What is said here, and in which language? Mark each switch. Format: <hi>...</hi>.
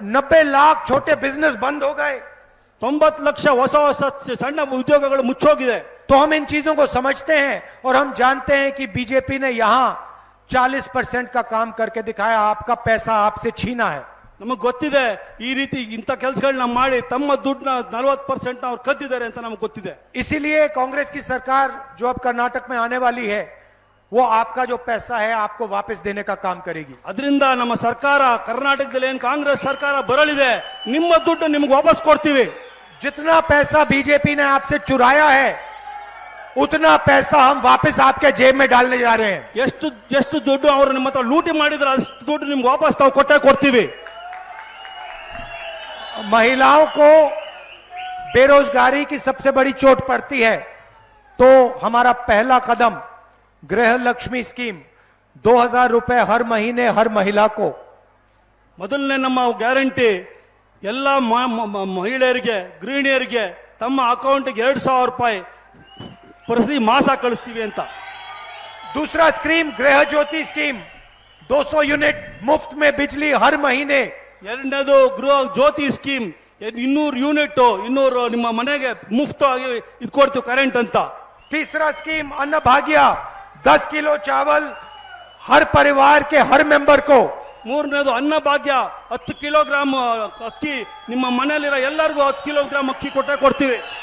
<hi>90 लाख छोटे बिजनेस बंद हो गए.</hi> <kn>90 ಲಕ್ಷ ಹೊಸ ಸಣ್ಣ ಉದ್ಯೋಗಗಳು ಮುಚ್ಚೋಗಿದೆ.</kn> <hi>तो हम इन चीजों को समझते हैं और हम जानते हैं कि बीजेपी ने यहां 40% का काम करके दिखाया. आपका पैसा आपसे छीना है.</hi> <kn>ನಮಗೆ ಗೊತ್ತಿದೆ ಈ ರೀತಿ ಇಂಥ ಕೆಲಸಗಳನ್ನ ಮಾಡಿ ತಮ್ಮ ದುಡ್ಡನ್ನ 40% ಅವ್ರು ಕದ್ದಿದ್ದಾರೆ ಅಂತ ನಮಗೆ ಗೊತ್ತಿದೆ.</kn> <hi>इसीलिए कांग्रेस की सरकार जो अब कर्नाटक में आने वाली है, वो आपका जो पैसा है आपको वापस देने का काम करेगी.</hi> <kn>ಅದರಿಂದ ನಮ್ಮ ಸರ್ಕಾರ ಕರ್ನಾಟಕದಲ್ಲಿ ಏನು ಕಾಂಗ್ರೆಸ್ ಸರ್ಕಾರ ಬರಲಿದೆ, ನಿಮ್ಮ ದುಡ್ಡು ನಿಮ್ಗೆ ವಾಪಸ್ ಕೊಡ್ತೀವಿ.</kn> <hi>जितना पैसा बीजेपी ने आपसे चुराया है उतना पैसा हम वापस आपके जेब में डालने जा रहे हैं.</hi> <kn>ಎಷ್ಟು ದುಡ್ಡು ಅವರು ನಿಮ್ಮ ಹತ್ರ ಲೂಟಿ ಮಾಡಿದ್ರೆ ಅಷ್ಟು ದುಡ್ಡು ನಿಮ್ಗೆ ವಾಪಸ್ ನಾವು ಕೊಡ್ತೀವಿ.</kn> <hi>महिलाओं को बेरोजगारी की सबसे बड़ी चोट पड़ती है, तो हमारा पहला कदम गृह लक्ष्मी स्कीम 2000 रुपए हर महीने हर महिला को.</hi> <kn>ಮೊದಲನೇ ನಮ್ಮ ಗ್ಯಾರಂಟಿ ಎಲ್ಲ ಮಹಿಳೆಯರಿಗೆ, ಗೃಹಿಣಿಯರಿಗೆ ತಮ್ಮ ಅಕೌಂಟ್ಗೆ 2000 ರೂಪಾಯಿ ಪ್ರತಿ ಮಾಸ ಕಳಿಸ್ತೀವಿ ಅಂತ.</kn> <hi>दूसरा स्कीम गृह ज्योति स्कीम 200 यूनिट मुफ्त में बिजली हर महीने.</hi> <kn>ಎರಡನೇದು ಗೃಹ ಜ್ಯೋತಿ ಸ್ಕೀಮ್ 200 ಯೂನಿಟ್ 200 ನಿಮ್ಮ ಮನೆಗೆ ಮುಫ್ತ್ ಆಗಿ ಇದು ಕೊಡ್ತೀವಿ ಕರೆಂಟ್ ಅಂತ.</kn> <hi>तीसरा स्कीम अन्न भाग्य 10 किलो चावल हर परिवार के हर मेंबर को.</hi> <kn>ಮೂರನೇದು ಅನ್ನ ಭಾಗ್ಯ 10 ಕಿಲೋಗ್ರಾಮ್ ಅಕ್ಕಿ ನಿಮ್ಮ ಮನೆಯಲ್ಲಿರೋ ಎಲ್ಲರಿಗೂ 10 ಕಿಲೋಗ್ರಾಮ್ ಅಕ್ಕಿ ಕೊಡ್ತೀವಿ.</kn>